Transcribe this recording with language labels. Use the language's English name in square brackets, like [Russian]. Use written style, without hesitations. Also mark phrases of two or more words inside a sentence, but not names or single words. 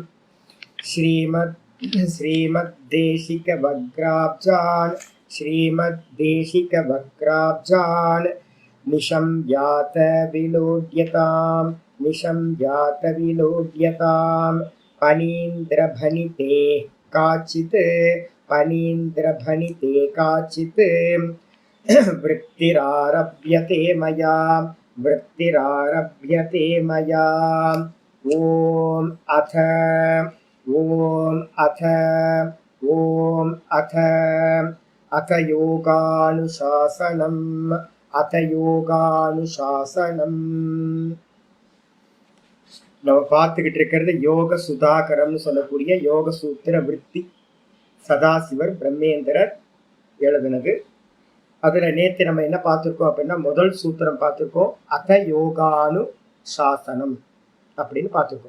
[Sanskrit] श्रीमद्देशिकवक्त्राब्जान् निशं यात विलोड्यतां पनीन्द्रभनिते काचित् वृत्तिरारभ्यते मया। ॐ अथ योगानुशासनम् अथ योगानुशासनम्. [Tamil] நம்ம பார்த்துக்கிட்டு இருக்கிறது யோக சுதாகரம்னு சொல்லக்கூடிய யோக சூத்திர விருத்தி, சதாசிவர் பிரம்மேந்திரர் எழுதுனது. அதுல நேற்று நம்ம என்ன பார்த்துருக்கோம் அப்படின்னா, முதல் சூத்திரம் பார்த்துருக்கோம், அத யோகானு சாசனம் அப்படின்னு பார்த்துருக்கோம்.